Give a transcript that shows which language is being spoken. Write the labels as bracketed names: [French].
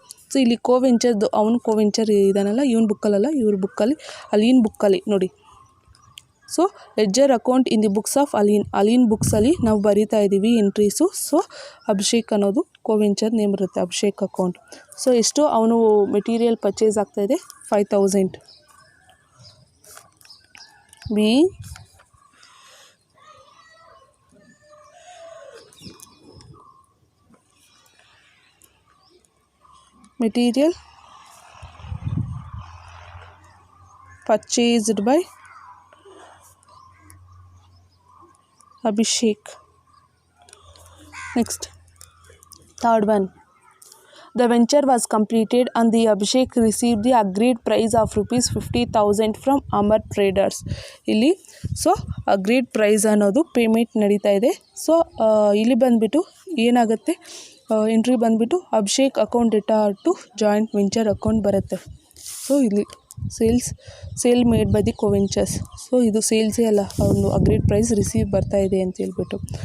[Kannada] So ಇಲ್ಲಿ ಕೋವೆಂಚರ್ದು ಅವನು ಕೋವೆಂಚರ್ ಇದಾನಲ್ಲ, ಇವನ ಬುಕ್ಕಲ್ಲಲ್ಲ, ಇವ್ರ ಬುಕ್ಕಲ್ಲಿ ಅಲೀನ್ ಬುಕ್ಕಲ್ಲಿ ನೋಡಿ. [English] so ledger account in the books of ಅಲೀನ್ [Kannada] ಬುಕ್ಸಲ್ಲಿ ನಾವು ಬರಿತಾ ಇದ್ದೀವಿ ಎಂಟ್ರೀಸು. ಸೊ ಅಭಿಷೇಕ್ ಅನ್ನೋದು ಕೋವೆಂಚರ್ ನೇಮ್ ಬರುತ್ತೆ, ಅಭಿಷೇಕ್ ಅಕೌಂಟ್. ಸೊ ಎಷ್ಟು ಅವನು ಮೆಟೀರಿಯಲ್ ಪರ್ಚೇಸ್ ಆಗ್ತಾಯಿದೆ, 5,000. [English] B material purchased by Abhishek. Next, third one, the venture was completed and the Abhishek received the agreed price of ₹50,000 from Amar Traders. [Kannada] ಇಲ್ಲಿ so agreed price ಅನ್ನೋದು payment ನಡೀತಾ ಇದೆ. So ಇಲ್ಲಿ ಬಂದುಬಿಟ್ಟು ಏನಾಗುತ್ತೆ, ಎಂಟ್ರಿ ಬಂದುಬಿಟ್ಟು Abhishek account [English] data to joint venture account [Kannada] ಬರುತ್ತೆ. [English] so [Kannada] ಇಲ್ಲಿ [English] Sale made by the coventurers. [Kannada] So ಇದು ಸೇಲ್ಸೇ ಅಲ್ಲ, ಒಂದು ಅಗ್ರೀಡ್ ಪ್ರೈಸ್ ರಿಸೀವ್ ಬರ್ತಾ ಇದೆ ಅಂತ ಹೇಳ್ಬಿಟ್ಟು.